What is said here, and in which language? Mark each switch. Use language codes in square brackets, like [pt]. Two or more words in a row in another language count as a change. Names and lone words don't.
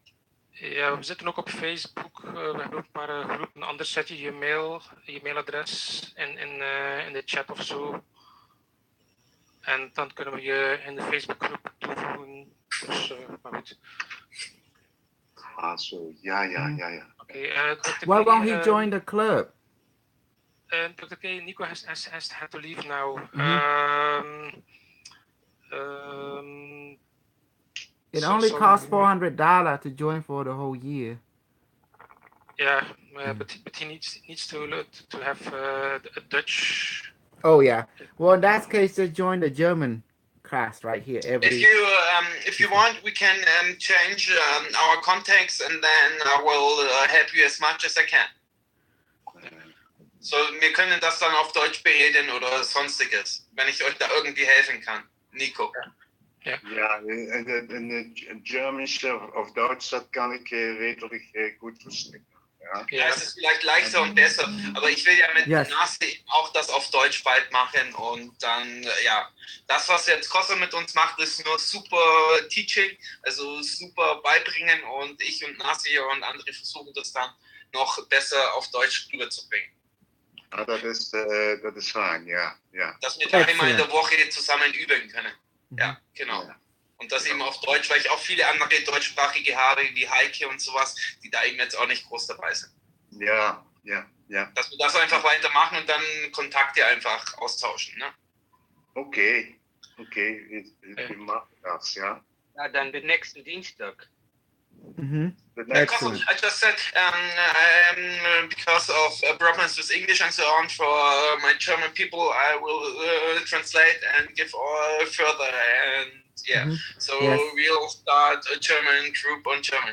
[nl] ja, we zitten ook op Facebook. We hebben ook een paar groepen. Anders zet je je mailadres in de chat of zo. En dan kunnen we je in de Facebookgroep toevoegen. Dus, maar goed. Ah, so, ja. [en] Okay, Why won't he join the club? Dr. K, Nico has had to leave now. It only costs $400 to join for the whole year. Yeah, but he needs to have a Dutch. Oh yeah. Well, in that case, just join the German class right here. If you want, we can change our contacts, and then I will help you as much as I can. So, [de] wir können das dann auf Deutsch bereden oder sonstiges, wenn ich euch da irgendwie helfen kann. Nico. Ja, in Germanisch of Deutsch, das kann ich redelijk gut verstehen. Ja, es ist vielleicht leichter und besser, aber ich will ja mit Nasi auch das auf Deutsch bald machen und dann, ja, das, was jetzt Kosse mit uns macht, ist nur super Teaching, also super beibringen und ich und Nasi und andere versuchen das dann noch besser auf Deutsch rüberzubringen. [nl] Ah, dat is fijn, ja. [de] Dass wir da einmal in der [en] Excellent. [de] Woche zusammen üben können. Ja, genau. Ja. Und das eben auf Deutsch, weil ich auch viele andere deutschsprachige habe, wie Heike und sowas, die da eben jetzt auch nicht groß dabei sind. Ja. Dass wir das einfach weitermachen und dann Kontakte einfach austauschen. Ne? Okay, wir machen das, ja. Ja, dann den nächsten Dienstag. Mhm. [en] The Because next Excellent. I just said, because of problems with English and so on for my German people, I will translate and give all further. And yeah, Mhm. so Yes. we'll start a German group on German.